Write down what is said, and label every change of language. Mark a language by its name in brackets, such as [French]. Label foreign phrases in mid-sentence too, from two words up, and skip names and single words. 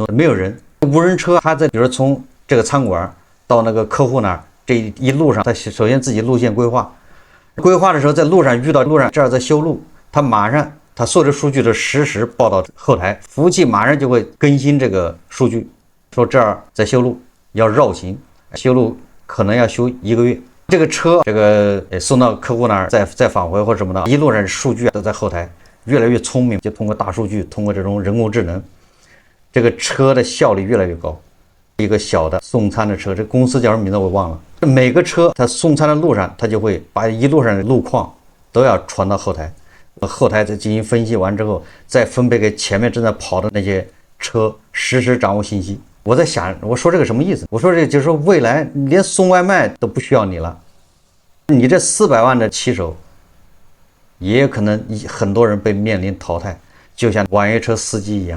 [Chinese] 沒有人，無人車它在比如說從這個餐館到那個客戶那兒，這一路上它首先自己路線規劃的時候，在路上遇到路上這兒在修路，它馬上它所有的數据都實时報到後台，服務器馬上就会更新這個數據，說這兒在修路，要繞行，修路可能要修1個月。這個車送到客戶那兒再返回或者什麼的，一路上數據都在後台，越来越聪明，就通過大數据，通過這種人工智能，這個車的效率越来越高。一个小的送餐的车，这公司叫什麼名字我忘了。每個車它送餐的路上，它就會把一路上的路況都要傳到後台，後台再進行分析完之後，再分配給前面正在跑的那些車，實時掌握信息。我在想，我說這個什麼意思？我說這就是說未來連送外賣都不需要你了，你這400萬的騎手，也有可能很多人被面臨淘汰，就像網約車司機一樣。